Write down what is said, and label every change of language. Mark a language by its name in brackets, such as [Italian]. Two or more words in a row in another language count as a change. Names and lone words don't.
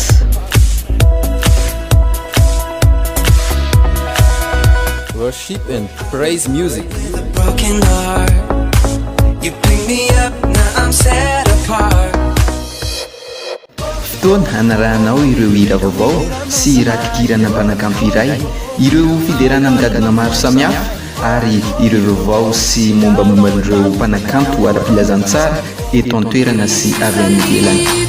[English] Worship and praise music. The broken heart. You pick me up, now I'm set apart. [Malagasy] Fotoana hanarahanao ireo hira vaovao sy raha-kikirana mpanakanto iray, ireo fiderana midadana maro samihafa ary ireo vaovao sy mombamomban'ireo mpanakanto ara-pilazantsara eto an-toerana sy avy any ivelany.